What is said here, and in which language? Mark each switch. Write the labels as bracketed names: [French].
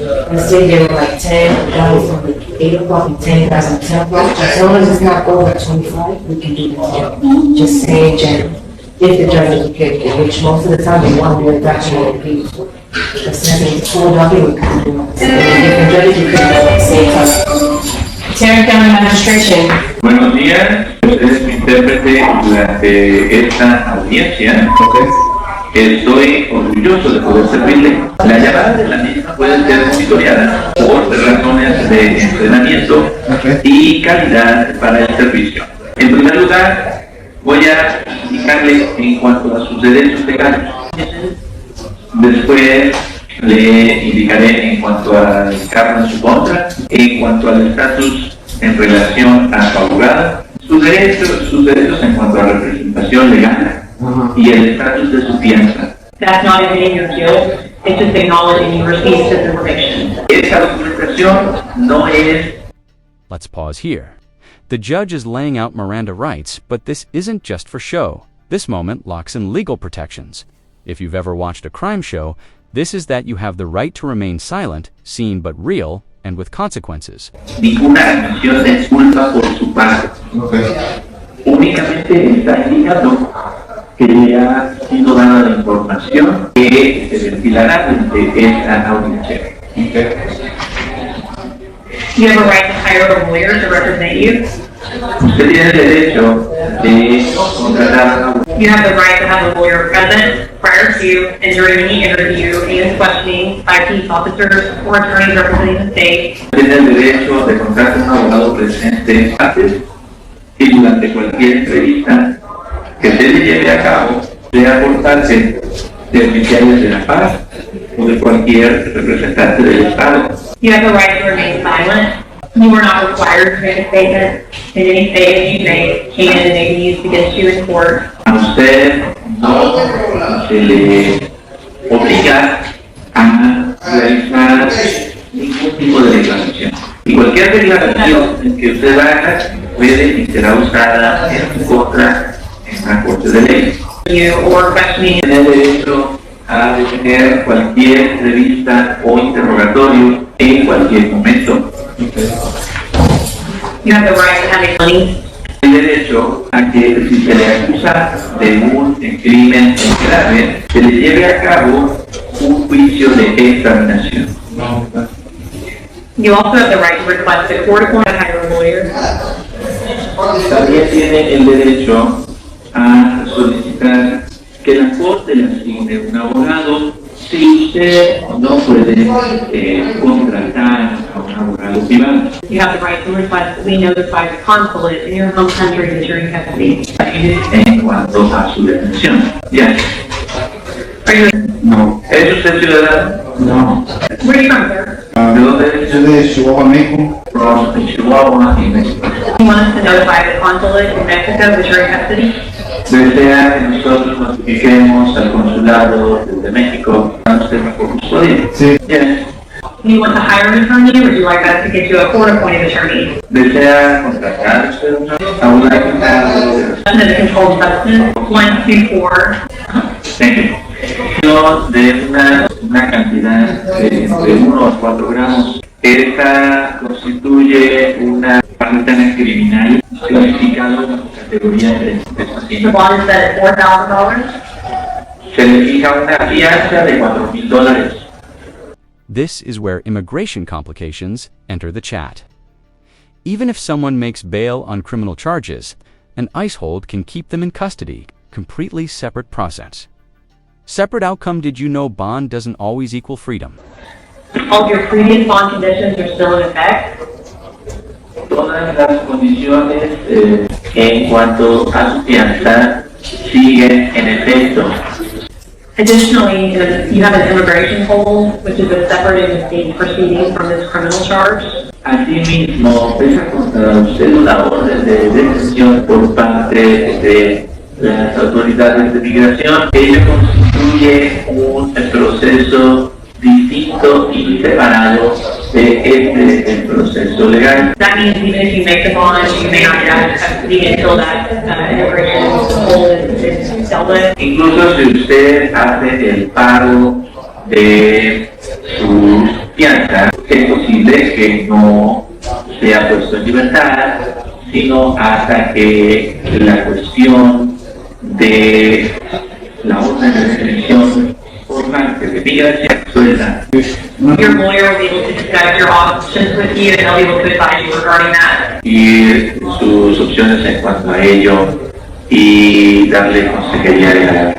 [English] Let's say they were like 10, guys from like 8 o'clock and 10 guys from 10 o'clock. As long as it's not over 25, we can do that. Just same judge. If the judge is okay with it, which most of the time they want to do it, that's what it is. The second full document, we can do it. Different judges, you can do it at the same time. Tarrant County Administration. [Spanish] Buenos días, es mi intérprete durante esta audiencia. Estoy orgulloso de poder servirle. La llamada de la misma puede ser monitoreada por razones de entrenamiento y calidad para el servicio. En primer lugar, voy a indicarle en cuanto a sus derechos legales. Después le indicaré en cuanto al cargo en su contra, en cuanto al estatus en relación a su abogada, sus derechos en cuanto a representación legal y el estatus de su fianza. [English] That's not admitting your guilt, it's just acknowledging you received this information. [Spanish] Esa documentación no es. [English] Let's pause here. The judge is laying out Miranda rights, but this isn't just for show. This moment locks in legal protections. If you've ever watched a crime show, this is that you have the right to remain silent, seen but real, and with consequences. [Spanish] Ninguna admisión de culpa por su parte. Únicamente está indicando que le ha sido dada la información que se ventilará durante esta audiencia. [English] You have a right to hire a lawyer to represent you. [Spanish] Usted tiene el derecho de contratar a un [English] You have the right to have a lawyer present prior to and during any interview and questioning by police officers or attorneys representing the state. [Spanish] Tiene el derecho de contratar a un abogado presente antes y durante cualquier entrevista que se le lleve a cabo de aportarse de oficiales de la paz o de cualquier representante del Estado. [English] You have the right to remain silent. You are not required to make a statement, and any statement you make can and may be used against you in court. [Spanish] A usted no se le obliga a realizar ningún tipo de declaración. Y cualquier declaración que usted haga puede y será usada en su contra en una corte de ley. [English] you or questioning. [Spanish] Tiene derecho a detener cualquier entrevista o interrogatorio en cualquier momento. [English] You have the right to have money. [Spanish] El derecho a que si se le acusa de un crimen grave, se le lleve a cabo un juicio de examinación. [English] You also have the right to request the court appoint a hire a lawyer. [Spanish] También tiene el derecho a solicitar que la corte le asigne un abogado si usted no puede contratar a un abogado privado. [English] You have the right to request that we notify the consulate in your home country that you're in custody. [Spanish] En cuanto a su detención. Ya. [English] Are you, [Spanish] No. ¿Es usted ciudadano? No. [English] where are you from, sir? [Spanish] ¿De dónde es? Yo de Chihuahua, México. [English] From Chihuahua, [Spanish] en [English] México. You want us to notify the consulate in Mexico that you're in custody? [Spanish] Desea que nosotros notifiquemos al consulado de México a usted bajo custodia. Sí. [English] Yes. You want to hire an attorney, or would you like us to get you a court-appointed attorney? [Spanish] ¿Desea contratar usted a un abogado? [English] Under the controlled substance, 124. Thank you. [Spanish] De una cantidad de entre 1 a 4 gramos. Esta constituye una falta criminal clasificada en categoría de [English] The [Spanish] asesinato. [English] bond is set at $4,000. [Spanish] Se le fija una fianza de $4,000. [English] This is where immigration complications enter the chat. Even if someone makes bail on criminal charges, an ICE hold can keep them in custody, completely separate process. Separate outcome. Did you know bond doesn't always equal freedom? All of your previous bond conditions are still in effect. [Spanish] Todas las condiciones en cuanto a su fianza siguen en efecto. [English] Additionally, you have an immigration hold, which is a separate and distinct proceeding from this criminal charge. [Spanish] Asimismo, pesa contra usted una orden de detención por parte de las autoridades de migración. Ello constituye un proceso distinto y separado de el proceso legal. [English] That means even if you make the bond, you may not get out of custody until that immigration hold is dealt with. [Spanish] Incluso si usted hace el pago de su fianza, es posible que no sea puesto en libertad, sino hasta que la cuestión de la orden de detención formal que se pida sea resuelta. [English] Your lawyer will be able to discuss your options with you, and they'll be able to advise you regarding that. [Spanish] Y sus opciones en cuanto a ello y darle consejería legal.